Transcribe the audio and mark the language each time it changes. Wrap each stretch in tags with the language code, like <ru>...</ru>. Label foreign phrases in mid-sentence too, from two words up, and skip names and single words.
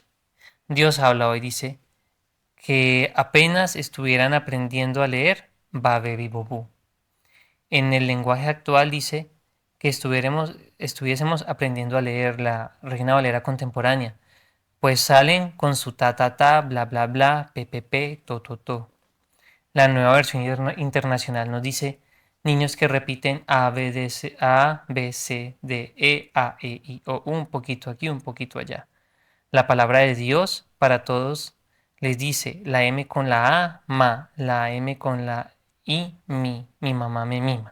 <es>Dios habla hoy, dice, que apenas estuvieran aprendiendo a leer, Babe y Bobú. En el lenguaje actual dice que estuviésemos aprendiendo a leer la Reina Valera contemporánea, pues salen con su ta ta ta, bla bla bla, p, to to to. La nueva versión internacional nos dice niños que repiten A, B, C, D, E, A, E, I, O, un poquito aquí, un poquito allá. La palabra de Dios para todos les dice la M con la A, ma, la M con la I, mi mamá me mima.</es>